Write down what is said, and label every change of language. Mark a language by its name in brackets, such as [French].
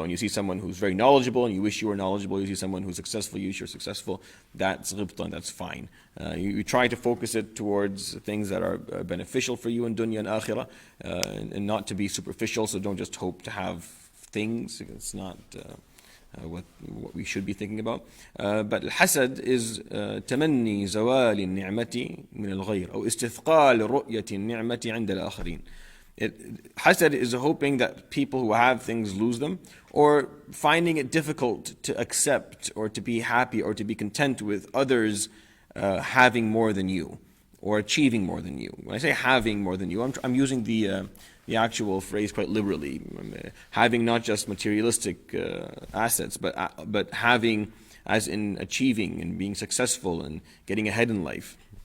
[English] When you see someone who's very knowledgeable and you wish you were knowledgeable, you see someone who's successful, you wish you're successful, that's ghibta, and that's fine. You try to focus it towards things that are beneficial for you in dunya and akhirah, and not to be superficial, so don't just hope to have things. It's not what we should be thinking about. But al-hasad is [Arabic] تمني زوال النعمة من الغير أو استثقال رؤية النعمة عند الآخرين. [English] Hasad is hoping that people who have things lose them, or finding it difficult to accept or to be happy or to be content with others having more than you or achieving more than you. When I say having more than you, I'm using the actual phrase quite liberally, having not just materialistic assets, but having as in achieving and being successful and getting ahead in life.